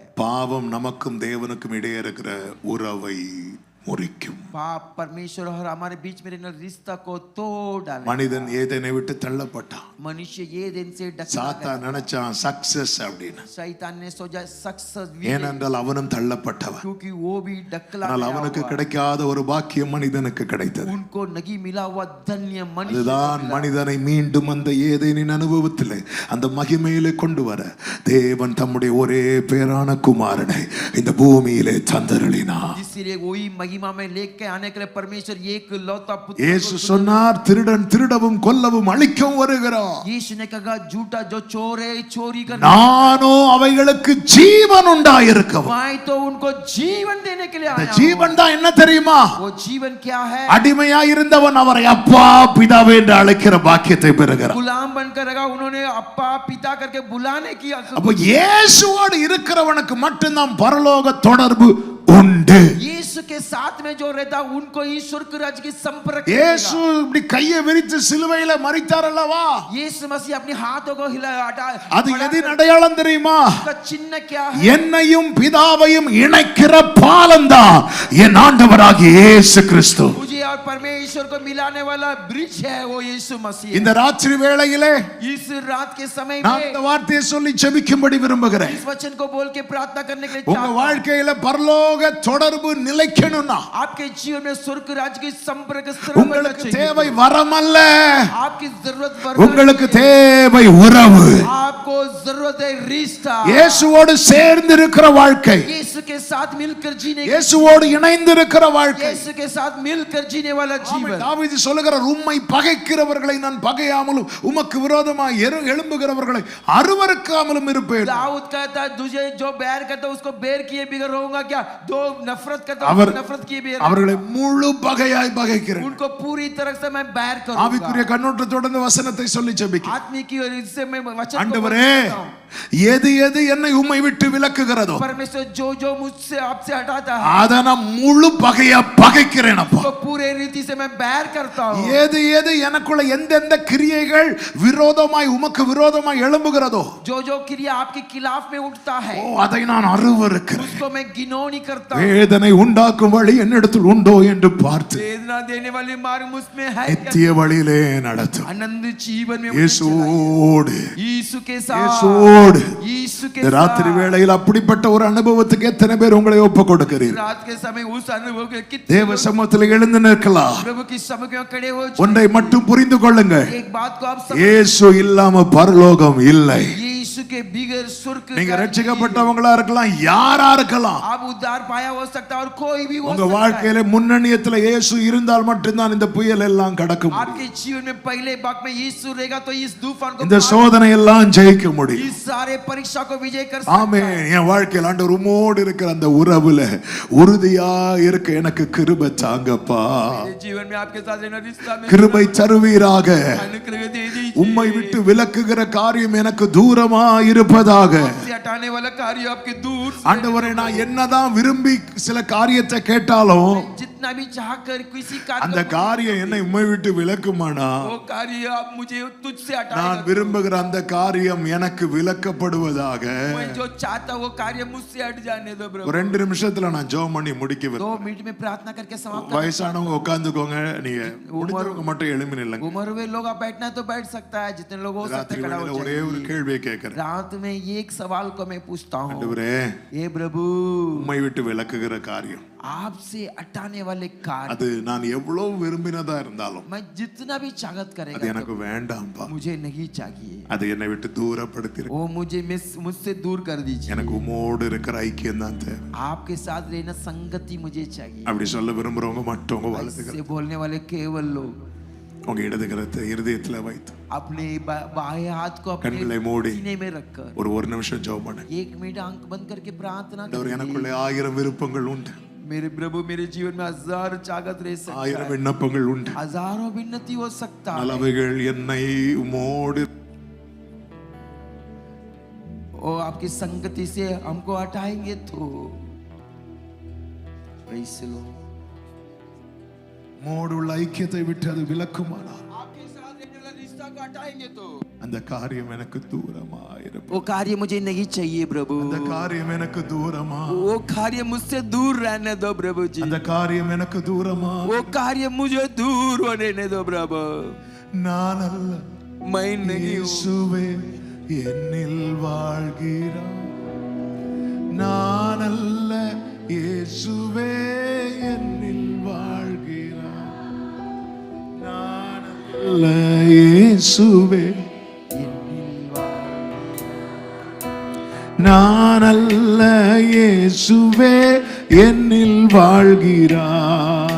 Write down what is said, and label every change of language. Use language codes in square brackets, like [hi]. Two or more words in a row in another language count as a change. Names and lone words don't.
[ta] பாவம் நமக்கும் தேவனுக்கும் இடையே இருக்கிற உறவை முறிக்கும். [hi] पाप परमेश्वर और हमारे बीच में रहने वाले रिश्ता को तोड़ डाले। [ta] மனிதன் ஏதேனை விட்டு தள்ளப்பட்டான். [hi] मनुष्य ये दिन से डकला [ta] சாத்தான் நினைச்சான் சக்சஸ் அப்படின்னு. [hi] शैतान ने सोचा सक्सेस, [ta] ஏனென்றால் அவனும் தள்ளப்பட்டவன். [hi] क्योंकि वो भी डकला [ta] ஆனால் [hi] गया [ta] அவனுக்கு [hi] हुआ। [ta] கிடைக்காத ஒரு பாக்கியம் மனிதனுக்கு கிடைத்தது. [hi] उनको नहीं मिला हुआ धन्य मनुष्य को [ta] அதுதான் [hi] मिला। [ta] மனிதனை மீண்டும் அந்த ஏதேனின் அனுபவத்தில் அந்த மகிமையிலே கொண்டு வர தேவன் தம்முடைய ஒரே பேரான குமாரனை இந்த பூமியிலே தந்தருளினார். [hi] इसीलिए वही महिमा में लेके आने के लिए परमेश्वर एक लौता पुत्र [ta] இயேசு [hi] को [ta] சொன்னார், திருடன் திருடவும் கொல்லவும் அழிக்கவும் வருகிறான். [hi] यीशु ने कहा झूठा जो चोर है चोरी करने, [ta] நானோ அவைகளுக்கு ஜீவன் உண்டாயிருக்கவும். [hi] मैं तो उनको जीवन देने के लिए [ta] இந்த [hi] आया [ta] ஜீவன் தான் என்ன தெரியுமா? [hi] हूं। वो जीवन क्या है? [ta] அடிமையா இருந்தவன் அவரை அப்பா பிதாவே என்று அழைக்கிற பாக்கியத்தை பெறுகிறான். [hi] गुलाम बनकर रखा, उन्होंने अप्पा पिता करके बुलाने की। [ta] அப்ப இயேசுவோடு இருக்கிறவனுக்கு மட்டும்தான் பரலோக தொடர்பு உண்டு. [hi] यीशु के साथ में जो रहता उनको ईश्वर के राज्य की संपर्क [ta] இயேசு இப்படி கையை விரித்து சிலுவையில மரித்தார் அல்லவா? [hi] यीशु मसीह अपने हाथों को हिलाया, [ta] அது எதின் அடையாளம் தெரியுமா? [hi] उसका चिन्ह क्या है? [ta] என்னையும் பிதாவையும் இணைக்கிற பாலம்தான் என் ஆண்டவராகிய இயேசு கிறிஸ்து. [hi] मुझे और परमेश्वर को मिलाने वाला ब्रिज है वो यीशु मसीह। [ta] இந்த ராத்திரி வேளையிலே [hi] इस रात के समय [ta] நான் இந்த [hi] में [ta] வார்த்தையை சொல்லி ஜெபிக்கும்படி விரும்புகிறேன். [hi] इस वचन को बोल के प्रार्थना करने के लिए [ta] உங்க [hi] चाहता हूं। [ta] வாழ்க்கையில பரலோக தொடர்பு நிலைக்கணும்னா [hi] आपके जीवन में स्वर्ग राज्य की संपर्क स्थिर होना [ta] உங்களுக்கு [hi] चाहिए। [ta] தேவை வரம் அல்ல, [hi] आपकी जरूरत [ta] உங்களுக்கு தேவை உறவு. [hi] आपको जरूरत है रिश्ता, [ta] இயேசுவோடு சேர்ந்து இருக்கிற வாழ்க்கை, [hi] यीशु के साथ मिलकर जीने की, [ta] இயேசுவோடு இணைந்து இருக்கிற வாழ்க்கை. [hi] यीशु के साथ मिलकर जीने वाला जीवन। [ta] தாவீது சொல்லுகிறார், உம்மை பகைக்கிறவர்களை நான் பகையாமலும் உமக்கு விரோதமாய் எழும்புகிறவர்களை அருவருக்காமலும் இருப்பேன். [hi] दाऊद कहता है, तुझे जो बैर करता है उसको बैर किए बिगर रहूंगा क्या? दो नफरत करता है [ta] அவர் [hi] उसको नफरत किए बिगर, [ta] அவர்களை முழு பகையாய் பகைக்கிறேன். [hi] उनको पूरी तरह से मैं बैर करूंगा। [ta] ஆவிக்குரிய கண்ணோட்டத்தோட இந்த வசனத்தை சொல்லி ஜெபிக்கிறேன். [hi] आत्मिक की ओर से मैं वचन को [ta] ஆண்டவரே, [hi] बोलता हूं। [ta] எது எது என்னை உம்மை விட்டு விலக்குகிறதோ [hi] परमेश्वर जो जो मुझसे आपसे हटाता है [ta] அத நான் முழு பகையா பகைக்கிறேன் அப்பா. [hi] तो पूरे रीति से मैं बैर करता हूँ [ta] எது எது எனக்குள்ள எந்தெந்த கிரியைகள் விரோதமாய் உமக்கு விரோதமாய் எழும்புகிறதோ [hi] जो क्रिया आपके खिलाफ में उठता है [ta] அதை நான் அருவருக்கிறேன். [hi] उसको मैं गिनौनी करता हूँ [ta] வேதனை உண்டாக்கும் வழி என்னிடத்தில் உண்டோ என்று பார்த்து [hi] वेदना देने वाले मार्ग मुझमें है क्या? [ta] நித்திய வழியிலே நடத்தும். [hi] आनंद जीवन में [ta] இயேசுவோடு [hi] यीशु के साथ [ta] இயேசுவோடு [hi] यीशु के [ta] இந்த ராத்திரி [hi] साथ [ta] வேளையில் அப்படிப்பட்ட ஒரு அனுபவத்துக்கு எத்தனை பேர் உங்களை ஒப்புக் கொடுக்கிறீர்கள்? [hi] रात के समय उस अनुभव के कितने [ta] தேவ சமூகத்தில் எழுந்து நிற்கலாம். [hi] प्रभु की सम्मुख में खड़े हो [ta] ஒன்றை மட்டும் புரிந்து கொள்ளுங்கள், [hi] एक बात को आप समझ [ta] இயேசு இல்லாம பரலோகம் இல்லை. [hi] यीशु के बिगर स्वर्ग [ta] நீங்க [hi] का [ta] ரட்சிக்கப்பட்டவங்களா இருக்கலாம், யாரா இருக்கலாம், [hi] आप उद्धार पाया हो सकता है और कोई भी हो [ta] உங்க [hi] सकता है [ta] வாழ்க்கையில முன்னணியத்துல இயேசு இருந்தால் மட்டும்தான் இந்த புயல் எல்லாம் கடக்க முடியும். [hi] आपके जीवन में पहले भाग में यीशु रहेगा तो इस तूफान को [ta] இந்த சோதனை எல்லாம் ஜெயிக்க முடியும். [hi] इस सारे परीक्षा को विजय कर सकता [ta] ஆமென். என் வாழ்க்கையில் ஆண்டவர் உம்மோடு இருக்கிற அந்த உறவுல உறுதியா இருக்க எனக்கு கிருபை தாங்கப்பா. [hi] है जीवन में आपके साथ रहना रिश्ता में [ta] கிருபை தருவீராக. [hi] अनुग्रह दे दीजिए [ta] உம்மை விட்டு விலக்குகிற காரியம் எனக்கு தூரமா இருப்பதாக. [hi] से हटाने वाला कार्य आपके दूर से [ta] ஆண்டவரே, நான் என்னதான் விரும்பி சில காரியத்தை கேட்டாலும் [hi] जितना भी चाह कर किसी कार्य [ta] அந்த காரியம் என்னை உம்மை விட்டு விலக்குமானா, [hi] वो कार्य आप मुझे तुझसे [ta] நான் [hi] हटाएगा [ta] விரும்புகிற அந்த காரியம் எனக்கு விலக்கப்படுவதாக. [hi] मैं जो चाहता वो कार्य मुझसे हट जाने दो प्रभु [ta] ஒரு 2 நிமிஷத்துல நான் ஜெபம் பண்ணி முடிக்க [hi] 2 मिनट में प्रार्थना करके समाप्त [ta] வயசானவங்க உட்கார்ந்துக்கோங்க, நீங்க முடிஞ்சவங்க மட்டும் எழும்பி நில்லுங்க. [hi] उम्र हुए लोग आप बैठना है तो बैठ सकता है, जितने लोग हो सकते [ta] ராத்திரி [hi] हैं खड़ा [ta] வேளையில [hi] हो [ta] ஒரே ஒரு [hi] जाइए। [ta] கேள்வியை கேட்கிறேன். [hi] रात में एक सवाल को मैं पूछता हूँ [ta] ஆண்டவரே, [hi] हे प्रभु [ta] உம்மை விட்டு விலக்குகிற காரியம் [hi] आपसे हटाने वाले कार्य [ta] அது நான் எவ்வளவு விரும்பினதா இருந்தாலும் [hi] मैं जितना भी चाहत [ta] அது [hi] करेगा [ta] எனக்கு வேண்டாம்பா. [hi] तो मुझे नहीं चाहिए, [ta] அது என்னை விட்டு தூரப்படுத்தி [hi] वो मुझे मुझसे दूर कर दीजिए, [ta] எனக்கு உம்மோடு இருக்கிற ஐக்கியம் தான் தேவை. [hi] आपके साथ रहना संगति मुझे चाहिए। [ta] அப்படி சொல்ல விரும்புறவங்க மட்டும் உங்க வலதுகர [hi] ऐसे बोलने वाले केवल लोग [ta] உங்க இடதுகரத்தை இருதயத்துல வைத்து [hi] अपने बाएं हाथ को अपने [ta] கண்களை மூடி [hi] सीने में रखकर [ta] ஒரு நிமிஷம் ஜெபம் பண்ணுங்க. [hi] 1 मिनट आंख बंद करके प्रार्थना [ta] ஆண்டவரே, [hi] करिए। [ta] எனக்குள்ளே 1000 விருப்பங்கள் உண்டு, [hi] मेरे प्रभु मेरे जीवन में 1000 चाहत रह सकता 1000 है, [ta] விண்ணப்பங்கள் உண்டு. [hi] हजारों भिन्नति हो सकता है, [ta] அளவைகள் என்னை உம்மோடு [hi] और आपकी संगति से हमको हटाएंगे तो [en] Praise the Lord। [ta] உம்மோடு உள்ள ஐக்கியத்தை விட்டு அது விலக்குமானால் [hi] आपके साथ रहने वाला रिश्ता को हटाएंगे तो [ta] அந்த காரியம் எனக்கு தூரமா இருக்கும். [hi] वो कार्य मुझे नहीं चाहिए प्रभु, [ta] அந்த காரியம் எனக்கு தூரமா, [hi] वो कार्य मुझसे दूर रहने दो प्रभु जी, [ta] அந்த காரியம் எனக்கு தூரமா. [hi] वो कार्य मुझे दूर होने दो प्रभु। [ta] நான் அல்ல, [hi] मैं नहीं हूँ, [ta] இயேசுவே என்னில் வாழ்கிறார். நான் அல்ல, இயேசுவே என்னில் வாழ்கிறார். நான் அல்ல, இயேசுவே நான் அல்ல, இயேசுவே என்னில் வாழ்கிறார்.